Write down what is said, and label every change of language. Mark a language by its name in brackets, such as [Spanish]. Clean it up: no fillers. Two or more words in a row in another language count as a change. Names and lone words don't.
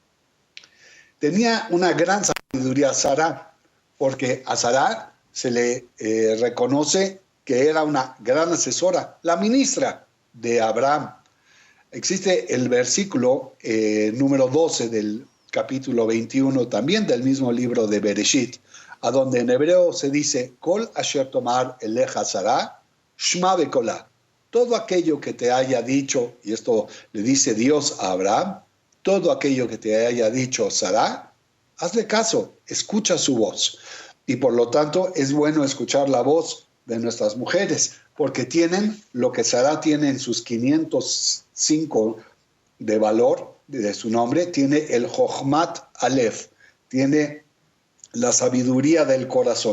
[Spanish] Tenía una gran sabiduría Sará, porque a Sará se le reconoce que era una gran asesora, la ministra de Abraham. Existe el versículo número 12 del capítulo 21, también del mismo libro de Bereshit, a donde en hebreo se dice, [Hebrew] כל אשר תאמר אליך Sará, שמע בקולה. [Spanish] Todo aquello que te haya dicho, y esto le dice Dios a Abraham, todo aquello que te haya dicho Sará, hazle caso, escucha su voz. Y por lo tanto es bueno escuchar la voz de nuestras mujeres, porque tienen lo que Sará tiene en sus 505 de valor de su nombre, tiene el [Hebrew] חכמת הלב, [Spanish] tiene la sabiduría del corazón.